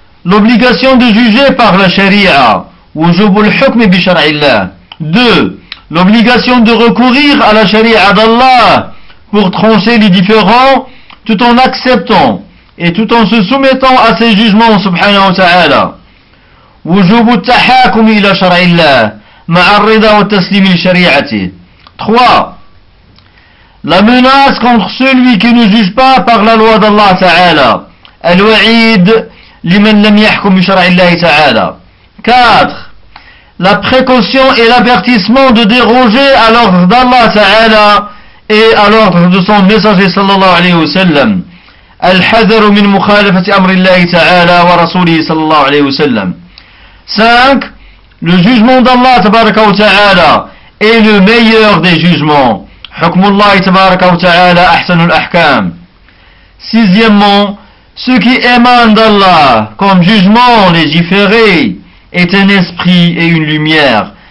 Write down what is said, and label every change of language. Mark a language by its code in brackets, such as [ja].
[fr] L'obligation de juger par la sharia. [ar] Wujubul hukm bi shar'illah. [fr] 2. L'obligation de recourir à la sharia d'Allah pour trancher les différends tout en acceptant et tout en se soumettant à ses jugements subhanahu wa ta'ala. [ar] وجوب التحاكم إلى شرع الله مع الرضا والتسليم لشريعته. [fr] 3. La menace contre celui qui ne juge pas par la loi d'Allah تعالى. [ar] الوعيد لمن لم يحكم بشرع الله تعالى. [fr] 4. La précaution et l'avertissement de déroger à l'ordre d'Allah تعالى et à l'ordre de son messager صلى الله عليه وسلم. [ar] الحذر من مخالفة أمر الله تعالى ورسوله صلى الله عليه وسلم. [fr] 5. Le jugement d'Allah tabaraka wa ta'ala est le meilleur des jugements. [ar] Hukmullah tabaraka wa ta'ala ahsanul ahkam. 6. [fr] Ce qui émane d'Allah comme jugement légiféré est un esprit et une lumière.